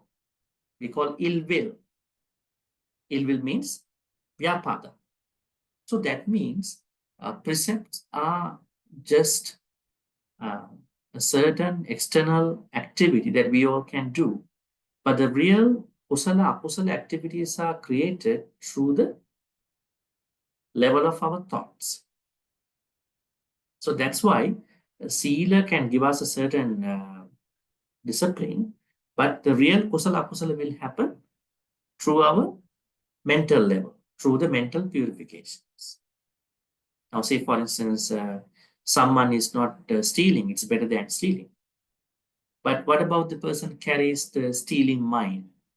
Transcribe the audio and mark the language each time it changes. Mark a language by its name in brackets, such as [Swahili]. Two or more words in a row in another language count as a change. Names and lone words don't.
[English] We call ill will. Ill will means vyapada. So that means precepts are just a certain external activity that we all can do. But the real [Pali] kusala, akusala [English] activities are created through the level of our thoughts. So that's why Sila can give us a certain discipline, but the real [Pali] kusala akusala [English] will happen through our mental level, through the mental purifications. Now, say for instance, someone is not stealing, it's better than stealing. But what about the person carries the stealing mind?